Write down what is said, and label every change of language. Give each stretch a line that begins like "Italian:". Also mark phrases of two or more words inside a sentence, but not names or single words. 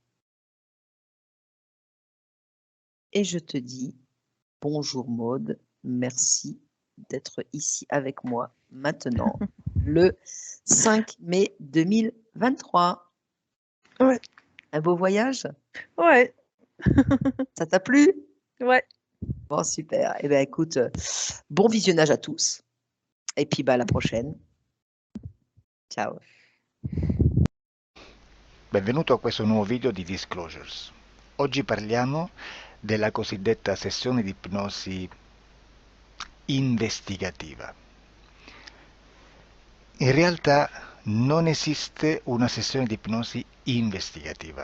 French: Et je te dis bonjour Maud, merci d'être ici avec moi maintenant, le 5 mai 2023. Ouais. Un beau voyage? Ouais. Ça t'a plu? Ouais. Bon, super. Eh bien, écoute, bon visionnage à tous. Et puis, à la prochaine. Ciao.
Italian: Benvenuto a questo nuovo video di Disclosures. Oggi parliamo della cosiddetta sessione di ipnosi investigativa. In realtà non esiste una sessione di ipnosi investigativa.